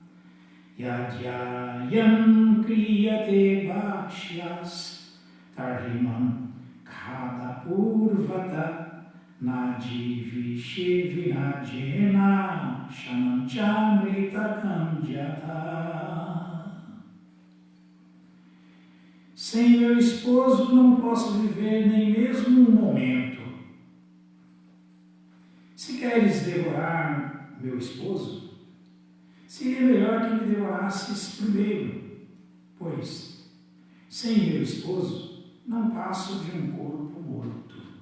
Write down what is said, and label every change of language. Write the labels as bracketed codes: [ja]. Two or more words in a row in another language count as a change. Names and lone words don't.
[sa] यजयं क्रियते भक्ष्यस् तर्हिमं खाद पूर्वत नजीविषे विनजेन शनं चमृतकं जत. [pt] Sem meu esposo não posso viver nem mesmo um momento. Se queres devorar meu esposo, seria melhor que me devorasses primeiro, pois, sem meu esposo, não passo de um corpo morto.